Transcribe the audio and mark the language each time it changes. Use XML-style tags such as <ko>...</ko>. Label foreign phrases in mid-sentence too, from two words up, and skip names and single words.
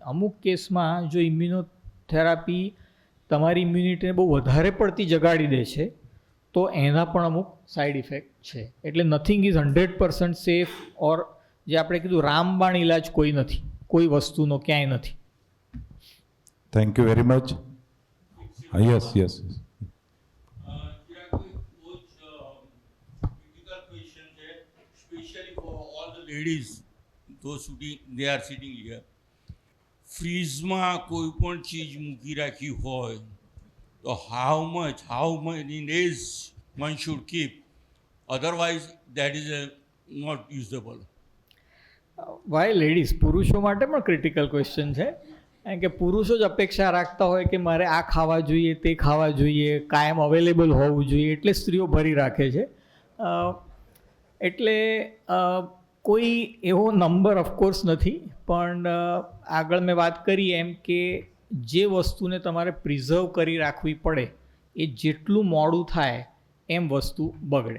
<gu>અમુક કેસમાં જો ઇમ્યુનોથેરાપી તમારી ઇમ્યુનિટીને બહુ વધારે પડતી જગાડી દે છે તો એના પણ અમુક</gu> <en>side effect</en> <gu>છે. એટલે</gu> <en>nothing is 100% safe, or</en> <gu>જે આપણે કીધું રામબાણ ઇલાજ કોઈ નથી, કોઈ વસ્તુનો ક્યાંય નથી.</gu> <en>Thank you very much. Yes. Especially for all the ladies, those they are sitting here.</en> <gu>ફ્રીઝમાં કોઈ પણ ચીજ મૂકી રાખી હોય તો</gu> <en>how many days one should keep, otherwise that is not usable. why ladies,</en> <gu>પુરુષો માટે પણ</gu> <en>critical question</en> <gu>છે. કારણ કે પુરુષો જ અપેક્ષા રાખતા હોય કે મારે આ ખાવા જોઈએ, તે ખાવા જોઈએ, કાયમ અવેલેબલ હોવું જોઈએ, એટલે સ્ત્રીઓ ભરી રાખે છે. એટલે કોઈ એવો</gu> <en>number of course</en> <gu>નથી, પણ આગળ મેં વાત કરી એમ કે જે વસ્તુને તમારે પ્રિઝર્વ કરી રાખવી પડે એ જેટલું મોડું થાય એમ વસ્તુ બગડે.</gu>